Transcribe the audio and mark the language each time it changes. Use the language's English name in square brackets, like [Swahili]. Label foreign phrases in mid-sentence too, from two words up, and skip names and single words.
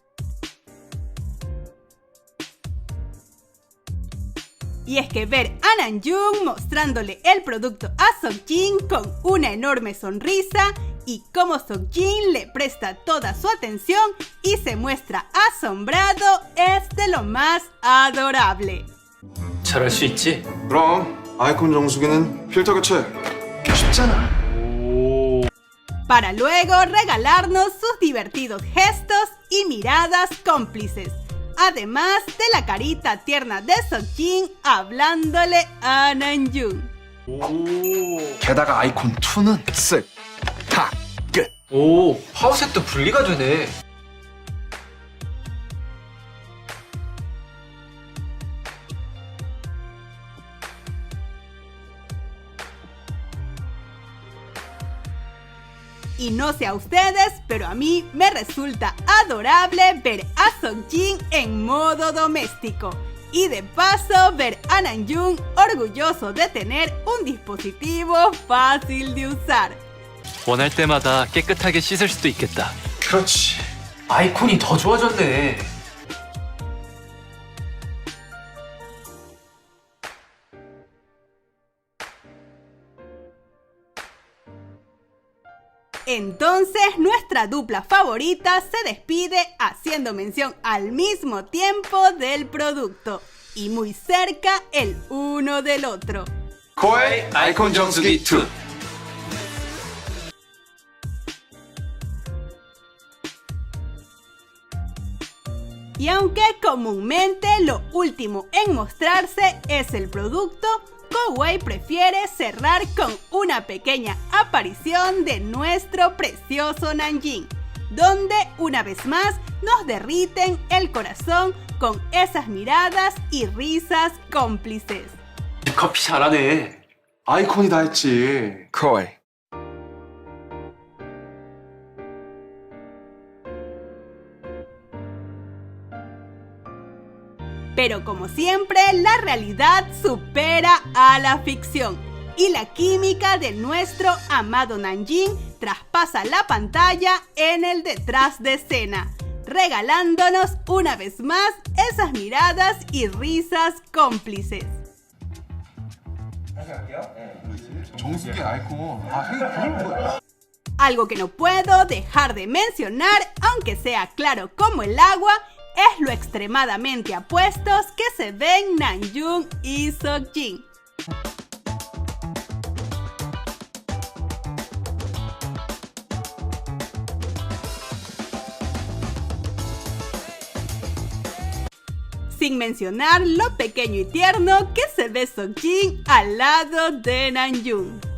[Spanish] Y es que ver a Namjoon mostrándole el producto a Seokjin con una enorme sonrisa y cómo Seokjin le presta toda su atención y se muestra asombrado es de lo más adorable. [Korean] 잘할 수 있지? 그럼 아이콘 정수기는 필터 교체 쉽잖아. [Spanish] Para luego regalarnos sus divertidos gestos y miradas cómplices. Además de la carita tierna de Seokjin hablándole a Namjoon. [Korean] 게다가 아이콘 2는 쓱, 탁, 끝. 오, 파우색도 분리가 되네. [Spanish] Y no sé a ustedes, pero a mí me resulta adorable ver a Seokjin en modo doméstico. Y de paso ver a Namjoon orgulloso de tener un dispositivo fácil de usar. [Korean] 원할 때마다 깨끗하게 씻을 수도 있겠다. 그렇지. 아이콘이 더 좋아졌네. [Spanish] Entonces nuestra dupla favorita se despide haciendo mención al mismo tiempo del producto y muy cerca el uno del otro. [Korean] 코웨이 아이콘 정수기 2. [Spanish] Y aunque comúnmente lo último en mostrarse es el producto, Koei prefiere cerrar con una pequeña aparición de nuestro precioso Namjin, donde una vez más nos derriten el corazón con esas miradas y risas cómplices. [Korean] 커피 잘하네. 아이콘이 다 했지. 코웨이. [Spanish] Pero como siempre, la realidad supera a la ficción y la química de nuestro amado Namjin traspasa la pantalla en el detrás de escena, regalándonos una vez más esas miradas y risas cómplices. [Korean] 정수기 아이콘. 그런 거야. [Spanish] Algo que no puedo dejar de mencionar, aunque sea claro como el agua, es lo extremadamente apuestos que se ven Namjoon y Seokjin. Sin mencionar lo pequeño y tierno que se ve Seokjin al lado de Namjoon.